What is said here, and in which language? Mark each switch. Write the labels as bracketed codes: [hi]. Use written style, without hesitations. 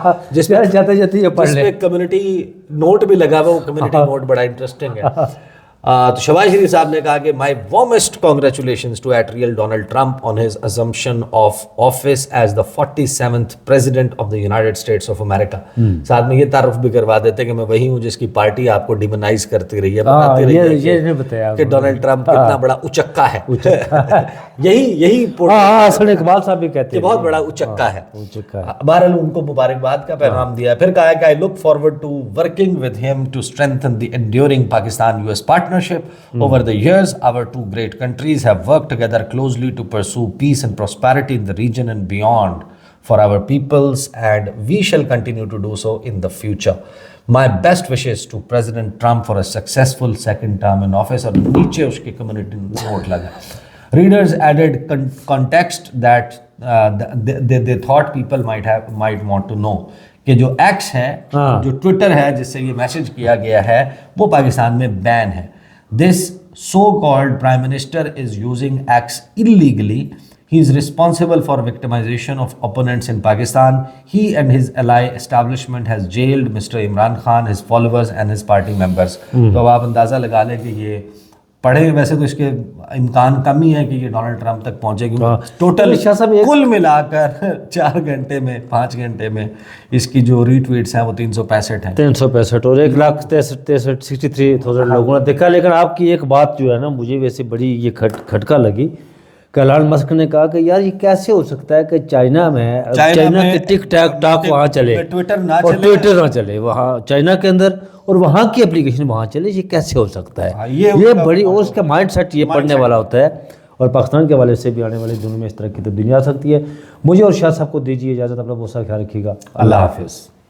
[ur] جس پہ community note بھی لگا ہوا، وہ کمیونٹی نوٹ بڑا انٹرسٹنگ ہے۔ تو شہباز شریف صاحب نے کہا کہ [en] My warmest congratulations to ایٹریل Donald Trump on his assumption of office as the 47th president of the United States of America. [ur] ساتھ میں یہ تعارف بھی کروا دیتے کہ میں وہی ہوں جس کی پارٹی آپ کو ڈیمونائز کرتی رہی ہے، بتاتی رہی ہے کہ ڈونلڈ ٹرمپ کتنا بڑا اچکا ہے۔ یہی حسن اقبال صاحب بھی کہتے ہیں بہت بڑا اچکا ہے۔ بہرحال ان کو مبارکباد کا پیغام دیا، پھر کہا کہ [en] I look forward to working with him to strengthen the enduring Pakistan-US partnership. Over the years, our two great countries have worked together closely to pursue peace and prosperity in the region and beyond for our peoples, and we shall continue to do so in the future. My best wishes to President Trump for a successful second term in office. اور نیچے اس کی community note لگا۔ Readers added context that they thought people might want to know [ur] کہ جو x ہے، جو Twitter ہے جس سے یہ میسج کیا گیا ہے، وہ پاکستان میں بین ہے۔ [en] This so-called Prime Minister is using X illegally. He is responsible for victimization of opponents in Pakistan. He and his ally establishment has jailed Mr. Imran Khan, his followers and his party members. [ur] تو اب آپ اندازہ لگا لیں کہ یہ پڑھے، ویسے تو اس کے امکان کم ہی ہے کہ یہ ڈونلڈ ٹرمپ تک پہنچے گی۔ ٹوٹل کل ملا کر 4 گھنٹے میں 5 گھنٹے میں اس کی جو ری ٹویٹس ہیں وہ 365 ہیں، 365 اور 1,63,000 لوگوں نے دیکھا۔ لیکن آپ کی ایک بات جو ہے نا مجھے ویسے بڑی یہ کھٹکا لگی کہ ایلان مسک نے کہا کہ یار یہ کیسے ہو سکتا ہے کہ چائنا کے ٹک ٹاک وہاں چلے اور ٹویٹر نہ چلے وہاں چائنا کے اندر، اور وہاں کی اپلیکیشن وہاں چلے، یہ کیسے ہو سکتا ہے؟ یہ بڑی، اور اس کا مائنڈ سیٹ یہ پڑھنے والا ہوتا ہے، اور پاکستان کے حوالے سے بھی آنے والے دنوں میں اس طرح کی تبدیلی آ سکتی ہے۔ مجھے اور شاہ صاحب کو دیجیے اجازت، اپنا بہت سارا خیال رکھیے گا، اللہ حافظ۔